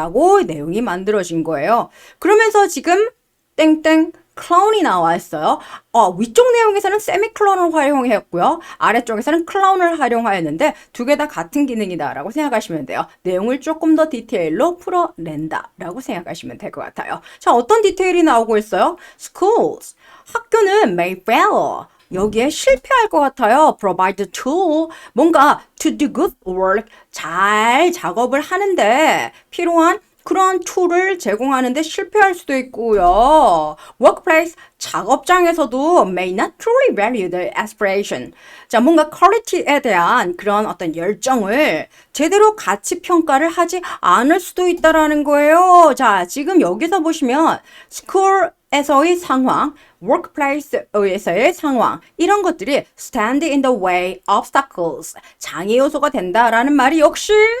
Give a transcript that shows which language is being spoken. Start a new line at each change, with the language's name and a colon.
Korean: 라고 내용이 만들어진 거예요. 그러면서 지금 땡땡 클라운이 나와 있어요. 위쪽 내용에서는 세미클론을 활용했고요. 아래쪽에서는 클라운을 활용하였는데 두 개 다 같은 기능이다 라고 생각하시면 돼요. 내용을 조금 더 디테일로 풀어낸다 라고 생각하시면 될 것 같아요. 자, 어떤 디테일이 나오고 있어요?
English: Schools,
Korean: 학교는
English: may fail.
Korean: 여기에 실패할 것 같아요.
English: Provide the tool.
Korean: 뭔가
English: to do good work.
Korean: 잘 작업을 하는데 필요한 그런 툴을 제공하는데 실패할 수도 있고요.
English: Workplace,
Korean: 작업장에서도
English: may not truly value the aspiration.
Korean: 자, 뭔가 퀄리티에 대한 그런 어떤 열정을 제대로 가치 평가를 하지 않을 수도 있다라는 거예요. 자, 지금 여기서 보시면 school에서의 상황, workplace에서의 상황 이런 것들이
English: stand in the way obstacles
Korean: 장애 요소가 된다라는 말이 역시